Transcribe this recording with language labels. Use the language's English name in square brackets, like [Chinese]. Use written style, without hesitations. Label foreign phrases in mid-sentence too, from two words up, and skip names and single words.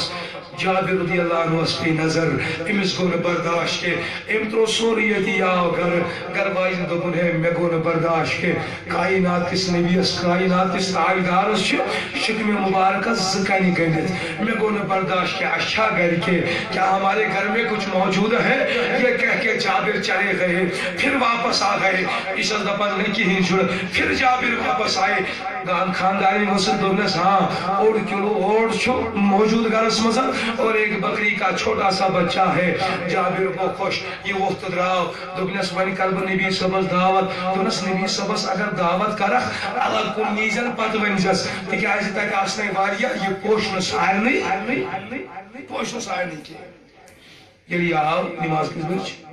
[Kashmiri] جابر رضی اللہ عنہس پیٚیہِ نظر أمِس گوٚو نہٕ برداشت کیٚنٛہہ أمۍ ترٛوو سورُے ییٚتی آو گرٕ گرٕ واجٮ۪ن دوٚپُن ہے مےٚ گوٚو نہٕ برداشت کیٚنٛہہ کاینات کِس نبیس کاینات کِس تاجدارس چھِ شِکمہِ مُبارکس 2 کَنہِ گٔنڈِتھ مےٚ گوٚو نہٕ برداشت کیٚنٛہہ اَسہِ چھا گرِ کیٚنٛہہ [Urdu] کیا ہمارے گھر میں کچھ موجود ہے یہ کہہ کے جابر چلے گئے پھر واپس آ گئے [Kashmiri] اسس دپان [Urdu] نہیں کہیں چھُنہٕ پھر جابر واپس آئے خاندانی وسط [Kashmiri] دوٚپنس ہاں 1 کلو اوٹ چھُ موجود گھرس منٛز [Urdu] اور 1 بکری کا چھوٹا سا بچہ ہے [Kashmiri] جابر گوٚو خۄش یہِ ووٚتھ تہٕ درٛاو دوٚپنس وۄنۍ کرٕ بہٕ نبی صٲبس دعوت دوٚپنس نبی صٲبس اگر دعوت کرکھ الگ کُن نیٖزٮ۪ن پتہٕ ؤنۍزٮ۪س تِکیٛازِ تتہِ آسنَے واریاہ یہِ پوٚش نہٕ سارنٕے کیٚنٛہہ ییٚلہِ یہِ آو نماز کٔژِ بجہِ